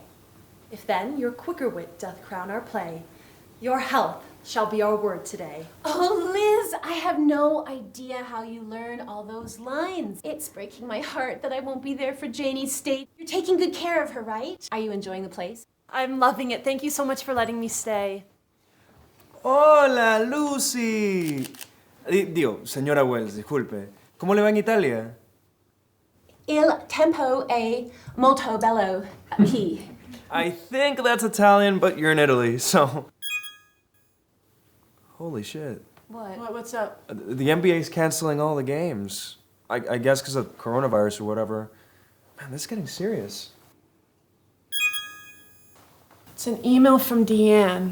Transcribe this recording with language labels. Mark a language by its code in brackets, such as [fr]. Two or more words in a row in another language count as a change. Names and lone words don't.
[en] If then your quicker wit doth crown our play, your health shall be our word today. Oh, Liz, I have no idea how you learn all those lines. It's breaking my heart that I won't be there for Janie's state. You're taking good care of her, right? Are you enjoying the place? I'm loving it. Thank you so much for letting me stay. [es] Hola, Lucy. Digo, señora Wells, disculpe. ¿Cómo le va en Italia? [it] Il tempo è molto bello qui. [en] I think that's Italian, but you're in Italy, so... Holy shit. What? What's up? The NBA's canceling all the games. I guess because of coronavirus or whatever. Man, this is getting serious. It's an email from Deanne.